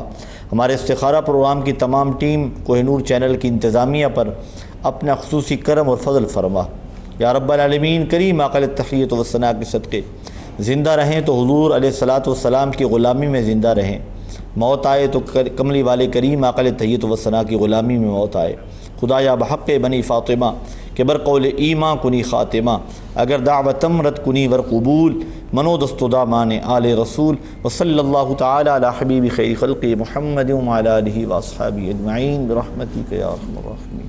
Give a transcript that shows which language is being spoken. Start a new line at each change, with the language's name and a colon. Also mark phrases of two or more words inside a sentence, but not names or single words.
Urdu: ہمارے استخارہ پروگرام کی تمام ٹیم کوہ نور چینل کی انتظامیہ پر اپنا خصوصی کرم اور فضل فرما.
Arabic: یا رب العالمین،
Urdu: کریم آقا
Arabic: التحیۃ والثناء
Urdu: کے صدقے زندہ رہیں تو حضور
Arabic: علیہ الصلاۃ والسلام
Urdu: کی غلامی میں زندہ رہیں. موت آئے تو کملی والے کریم آقا
Arabic: التحیۃ والثناء
Urdu: کی غلامی میں موت آئے.
Persian: خدایا بحق بنی فاطمہ کہ برقول ایماں کنی خاتمہ، اگر دعوتم رد کنی ور قبول، منو دست و دامان آل رسول.
Arabic: وصلی اللہ تعالی علی حبیب خیر خلق محمد وعلی آلہ واصحابہ اجمعین برحمتک یا ارحم الراحمین.